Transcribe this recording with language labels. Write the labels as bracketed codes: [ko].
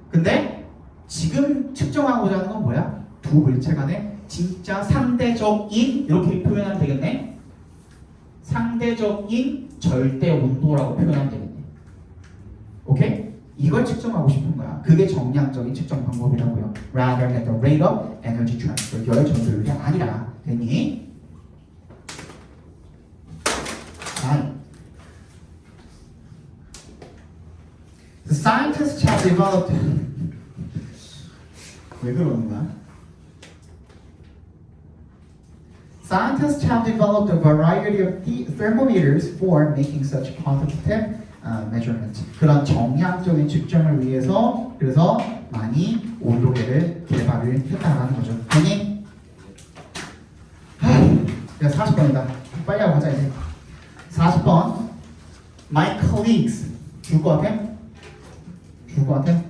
[ko] 근데 지금 측정하고자 하는 건 뭐야? 두 물체 간에 진짜 상대적인 이렇게 표현하면 되겠네. 상대적인 절대 온도라고 표현하면 되겠네. 오케이? 이걸 측정하고 싶은 거야. 그게 정량적인 측정 방법이라고요. [en] Rather than the rate of energy transfer. [ko] 열 전도율이 아니라. 됐니? [en] The scientists have developed. [ko] 왜 그러는 거야? [en] Scientists have developed a variety of thermometers for making such quantitative measurements. [ko] 그런 정량적인 측정을 위해서 그래서 많이 온도계를 개발을 했다는 거죠. 아니? 야 40번이다. 빨리 하고 가자 이제. 40번. [en] My colleagues. [ko] 줄 것 같아? 줄 것 같아?